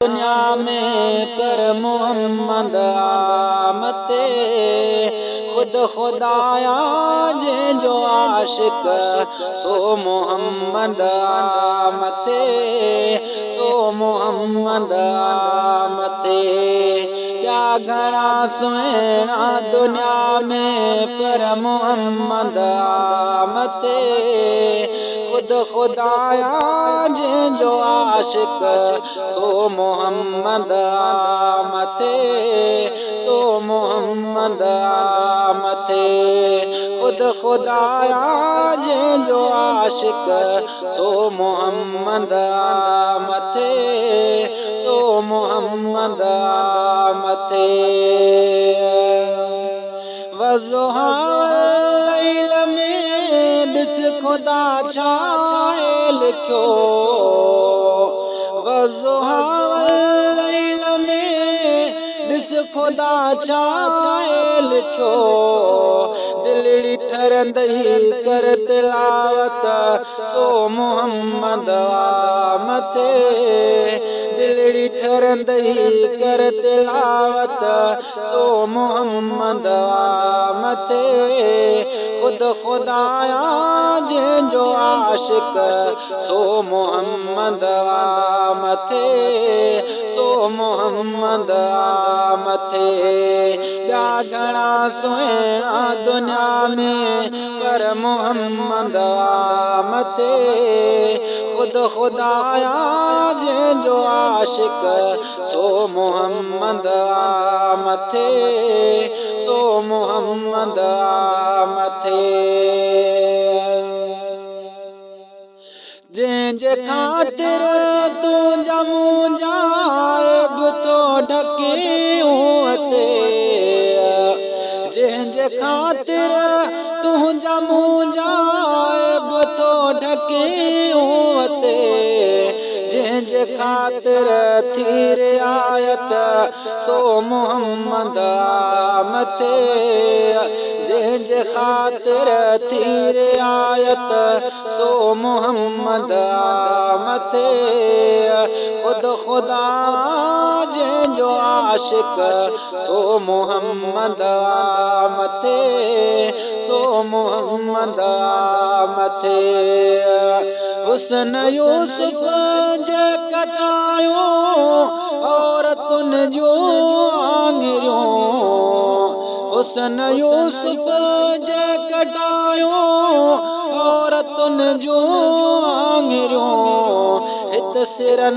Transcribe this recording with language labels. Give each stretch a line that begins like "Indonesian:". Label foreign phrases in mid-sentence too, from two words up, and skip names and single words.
Sindhi: दुनिया में पर मोहम्मद मते खुद खुदाया जो आशिक सो मोहम्मद मते सो मोहम्मद मते या घणा सुहिणा दुनिया में पर मोहम्मद मते खुद खुदाया जो आशिक सो मोहम्मद मते सो मोहम्मद मते खुद खुदाया जो आशिक सो मोहम्मद मते सो मोहम्मद मते
Arabic: والضحى والليل
Sindhi: में ॾिस खुदा छा लिखियो
Arabic: والضحى والليل
Sindhi: में ॾिस खुदा छा लिखियो दिलड़ी ठरंदई कर तिलावत सो मोहम्मद मते दिलड़ी ठरंदई कर तिलावत सो मोहम्मद मते खुद खुदाया जो आशिक सो मोहम्मद मते सो मोहम्मद मते या घणा सुहिणा दुनिया में पर मोहम्मद मते खुद खुदाया जो आशिक सो मोहम्मद मते सो मोहम्मद मथे जंहिंजे ख़ातिर तूं जमू जाइब तो ढकियूं ते जंहिंजे ख़ातिर तूं जमू जाइब तो ढकियूं ते जंहिंजे ख़ातिर थी रियायत सो मोहम्मद मते जंहिंजे ख़ातिर थी रियायत सो मोहम्मद मते खुद खुदा जो आशिक सो मोहम्मद मते सो मोहम्मद मते हुस्न यूसुफ जे कटायो औरतुन जो आंगरियों हुस्न यूसुफ जे कटायो औरतुन जो आंगरियों हित सिरन